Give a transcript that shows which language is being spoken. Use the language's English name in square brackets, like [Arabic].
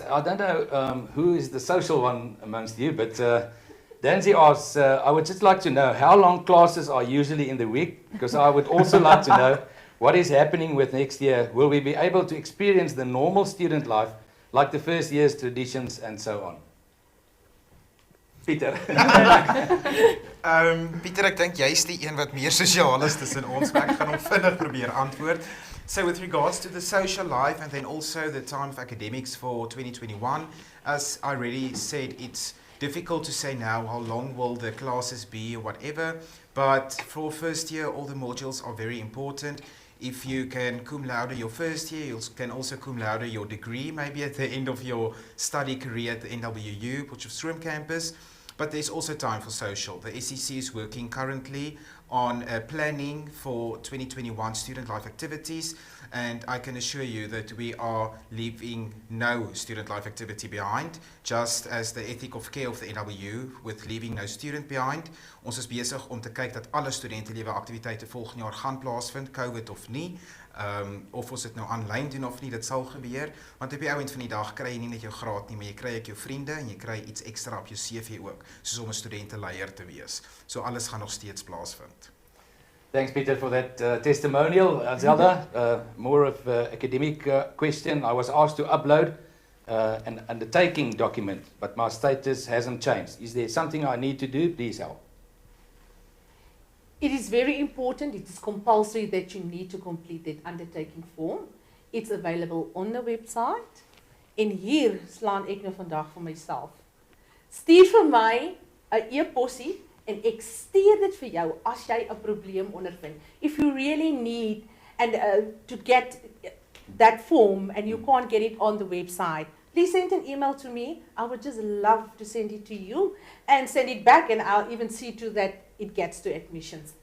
[English] I don't know who is the social one amongst you, but Danzy asks, I would just like to know how long classes are usually in the week, because I would also like to know what is happening with next year. Will we be able to experience the normal student life, like the first year's traditions and so on? Pieter. [Afrikaans] Pieter, ek dink jy's die een wat meer sosiaal is tussen ons, maar ek gaan hom vinnig probeer antwoord. [English] So with regards to the social life and then also the time of academics for 2021, as I already said, it's difficult to say now how long will the classes be or whatever, but for first year, all the modules are very important. If you can cum laude your first year, you can also cum laude your degree, maybe at the end of your study career at the NWU, Potchefstroom campus. But there's also time for social. The SCC is working currently on planning for 2021 student life activities, and I can assure you that we are leaving no student life activity behind, just as the ethic of care of the NWU with leaving no student behind. [Afrikaans] Ons is besig om te kyk dat alle studentelewe aktiwiteite volgende jaar gaan plaasvind, COVID of nie. Of ons dit nou aanlyn doen of nie, dit sal gebeur, want op die ouend van die dag kry jy nie net jou graad nie, maar jy kry ook jou vriende en jy kry iets ekstra op jou CV ook, soos om 'n studenteleier te wees. So alles gaan nog steeds plaasvind. [English] Thanks, Peter, for that testimonial. Zelda, more of an academic question. I was asked to upload an undertaking document, but my status hasn't changed. Is there something I need to do? Please help. It is very important, it is compulsory that you need to complete that undertaking form. It's available on the website. [Afrikaans] En hier slaan ek nou vandag vir myself. Stuur vir my 'n e-possie en ek stuur dit vir jou as jy 'n probleem ondervind. [English] If you really need to get that form and you can't get it on the website, please send an email to me. I would just love to send it to you and send it back, and I'll even see to that it gets to admissions.